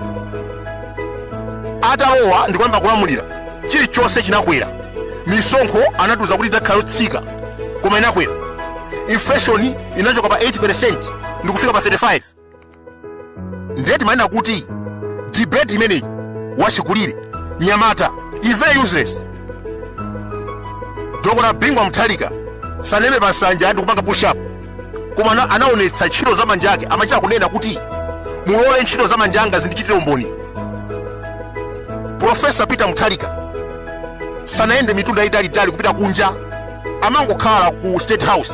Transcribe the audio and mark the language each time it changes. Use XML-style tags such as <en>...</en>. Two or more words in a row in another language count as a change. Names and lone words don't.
<ny>Atalowa ndikuyamba kulamulira chilichonse chinakwera. Misonkho anatuza kuti idzakhala yotsika koma inakwera. Inflation inachoka pa 8% ndikufika pa 35. Ndiye timanena kuti debate imeneyi wachikulire Nyamata</ny> <en>is very useless.</en> <ny>Dr. Bingwa Muntharika saneme pasanja ndikupanga push up koma anaonetsa ntchito za manja ake, amachita kunena kuti mulole ntchito za manja anga zindichitire umboni. Professor Peter Muntharika sanaende mitunda italitali kupita kunja, amangokhala ku State House.</ny>